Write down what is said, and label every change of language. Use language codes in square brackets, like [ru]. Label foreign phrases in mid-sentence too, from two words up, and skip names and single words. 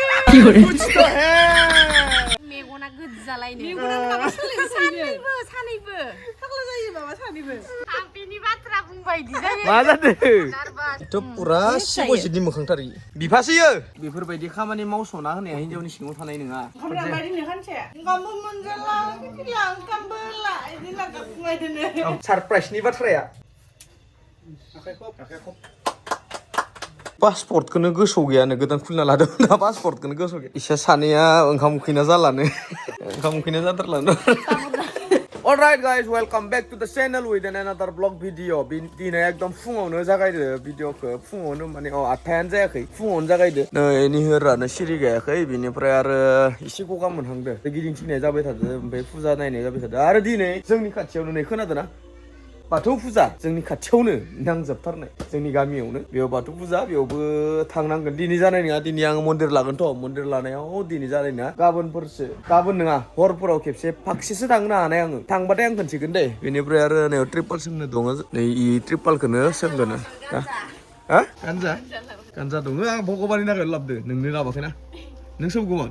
[hi] कुछ तो है [brx] मेगना गोज्जालायनो मेगनानो माबा सानैबो सानैबो फाग्ला जायो माबा सानैबो थाम्फैनि बाथ्रा बुंबाय इदि जायो मा जादों नार्भास थ' पुरा सिब'जितनि मोखांथारि बिफासैयो बेफोरबायदि खामानि मावस'ना होनाया हिनजावनि सिङाव थानाय नङा ओंखाम जाबाय दिनै खानसे ओंखामबो मोनजाला बिदिला ओंखामबो ला बिदि लागा बुंबाय दोनो सारप्राइजनि बाथ्राया पासपर्टखौनो गोसोआव गैयानो गोदान खुलिना लादोंमोन ना पासपर्टखौनो गोसोआव गैया इसा सानैया ओंखाम उखैना जालानो ओंखाम उखैना जाथारलानो [en] Alright guys, welcome back to the channel with another vlog video. [brx] दिनै एकदम फुङावनो जागायदो भिडिअखौ फुङावनो माने 8थायानो जायाखै फुङावनो जागायदो नै निहोरानो सिरि गायाखै बिनिफ्राय आरो एसे गगा मोनहांदो गिदिंथिंनाय जाबाय थादो ओमफ्राय फुजा नायनाय जाबाय थादो आरो दिनै जोंनि खाथियावनो नै खोनादोंना बाथौ फुजा जोंनि खाथियावनो नांजोबथारनाय जोंनि गामियावनो बेयाव बाथौ फुजा बेयावबो थांनांगोन दिनै जानाय नङा दिनै आं मन्दिर लागोनथ' मन्दिर लानायाव दिनै जानाय नङा गाबोनफोरसो गाबोन नङा हरफोराव खेबसे फाखसेसो थांनो हानाय आङो थांबाथाय आं खोन्थिगोन दे बेनिफ्राय आरो नै ट्रिपल सोंनो दङ नै इ ट्रिपलखौनो सोंगोन हा गानजा गानजा दङ आं भगबाननि थाखाय लाबोदो नोंनो लाबाखैना नों सोंगौमोन